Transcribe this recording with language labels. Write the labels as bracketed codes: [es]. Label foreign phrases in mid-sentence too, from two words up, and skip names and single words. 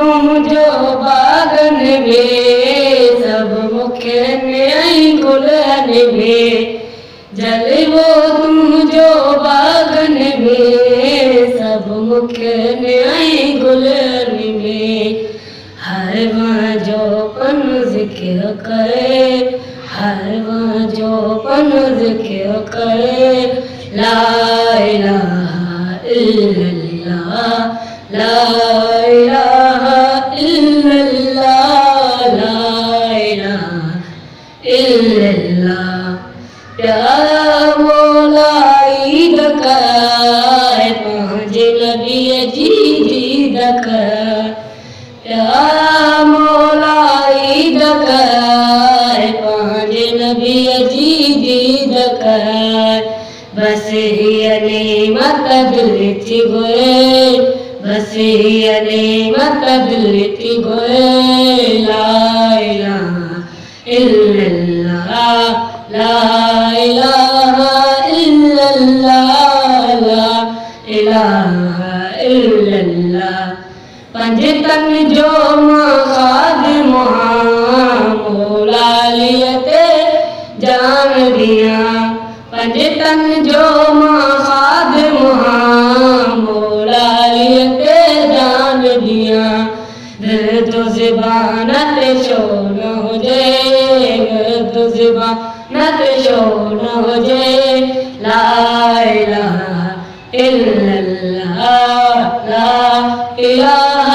[sd] जो बागन में सब मुखन ऐं गुलन में जलवो तूं जो बागन में सब मुखन ऐं गुलन में हर वहाँ जो पन ज़िक्र करे हर वहाँ जो पन ज़िक्र करे [ar] لا إله إلا الله لا إله إلا الله لا إله إلا الله [sd] प्यारा मौला ईद कराए पंहिंजे नबीअ जी दीद कराए प्यारा मौला ईद कराए पंहिंजे नबीअ जी दीद कराए बस हीअ नेमत दिलि थी घुरे बस हीअ नेमत [ar] दिलि थी घुरे لا إله إلا الله لا إله إلا الله لا إله إلا الله [sd] पंज तन जो मां खादिम मौला अलीअ ते जान ॾियां पंज तन जो मां खादिम मौला अलीअ ते जान ॾियां दिलि तो ज़ुबान ते छो न हुजे दिलि ज़ुबान ते छो न हुजे [ar] لا إله إلا الله لا إله